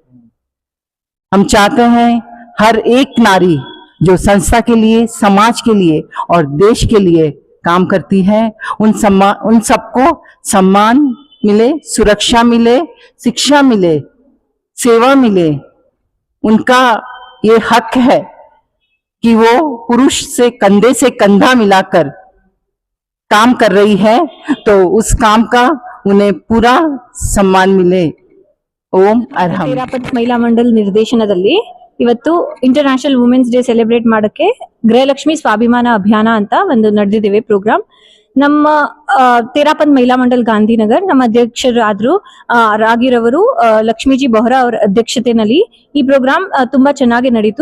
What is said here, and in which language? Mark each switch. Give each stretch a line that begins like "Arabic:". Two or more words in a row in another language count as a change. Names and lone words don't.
Hindi: हम चाहते हैं हर एक नारी जो संस्था के लिए, समाज के लिए और देश के लिए काम करती है, उन सबको सम्मान मिले, सुरक्षा मिले, शिक्षा मिले, सेवा मिले। उनका ये हक है कि वो पुरुष से कंधा मिलाकर काम कर रही है, तो उस काम का उन्हें पूरा सम्मान मिले। ओम अर्हम।
Kannada: ತೇರಾಪತ್ ಮಹಿಳಾ ಮಂಡಲ್ ನಿರ್ದೇಶನದಲ್ಲಿ ಇವತ್ತು
English: International Women's Day celebrate
Kannada: ಮಾಡಕ್ಕೆ ಗೃಹಲಕ್ಷ್ಮಿ ಸ್ವಾಭಿಮಾನ ಅಭಿಯಾನ ಅಂತ ಒಂದು ನಡೆದಿದೆ ಪ್ರೋಗ್ರಾಮ್. ನಮ್ಮ ತೇರಾಪತ್ ಮಹಿಳಾ ಮಂಡಲ್ ಗಾಂಧಿನಗರ್ ನಮ್ಮ ಅಧ್ಯಕ್ಷರಾದ್ರು ರಾಗಿರವರು ಲಕ್ಷ್ಮೀಜಿ ಬೊಹರಾ ಅವರ ಅಧ್ಯಕ್ಷತೆಯಲ್ಲಿ ಈ ಪ್ರೋಗ್ರಾಮ್ ತುಂಬಾ ಚೆನ್ನಾಗಿ ನಡೀತು.